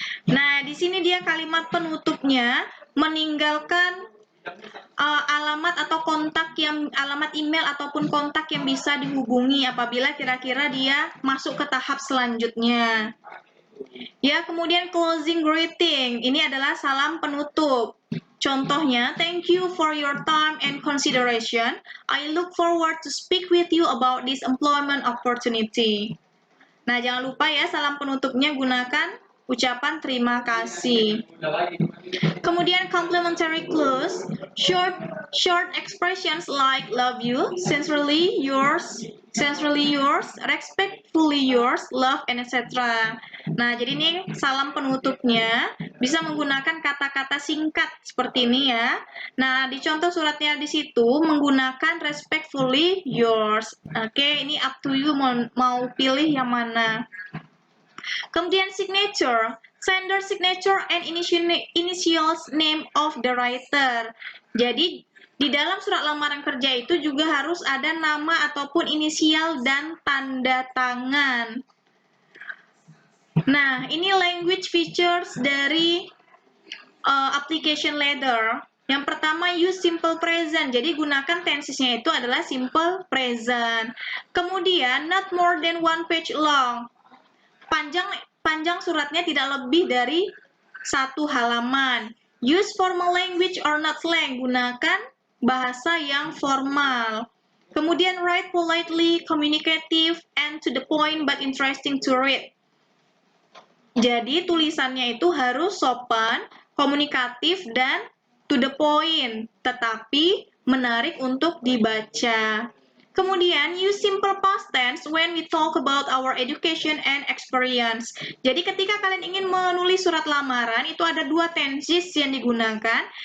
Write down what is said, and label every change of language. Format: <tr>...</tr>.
<id>Nah, di sini dia kalimat penutupnya meninggalkan alamat atau alamat email ataupun kontak yang bisa dihubungi apabila kira-kira dia masuk ke tahap selanjutnya. Ya, kemudian</id> <en>closing greeting.</en> <id>Ini adalah salam penutup. Contohnya,</id> <en>thank you for your time and consideration. I look forward to speak with you about this employment opportunity.</en> <id>Nah, jangan lupa ya, salam penutupnya gunakan ucapan terima kasih. Kemudian</id> <en>complimentary clause, short expressions like love you, sincerely yours, respectfully yours, love, and etc.</en> <id>Nah, jadi ini salam penutupnya bisa menggunakan kata-kata singkat seperti ini ya. Nah, di contoh suratnya di situ menggunakan respectfully yours. Oke, ini</id> <en>up to you</en> <id>mau pilih yang mana.</id> <en>Kemudian signature, sender signature and initials name of the writer.</en> <id>Jadi di dalam surat lamaran kerja itu juga harus ada nama ataupun inisial dan tanda tangan. Nah, ini</id> <en>language features</en> <id>dari application letter. Yang pertama,</id> <en>use simple present.</en> <id>Jadi gunakan tensesnya itu adalah simple present.</id> <en>Kemudian, not more than one page long.</en> <id>Panjang suratnya tidak lebih dari 1 halaman.</id> <en>Use formal language or not slang.</en> <id>Gunakan bahasa yang formal. Kemudian</id> <en>write politely, communicative, and to the point but interesting to read.</en> <id>Jadi tulisannya itu harus sopan, komunikatif, dan</id> <en>to the point,</en> <id>tetapi menarik untuk dibaca. Kemudian,</id> <en>use simple past tense when we talk about our education and experience.</en> <id>Jadi ketika kalian ingin menulis surat lamaran, itu ada 2 tenses yang digunakan.</id>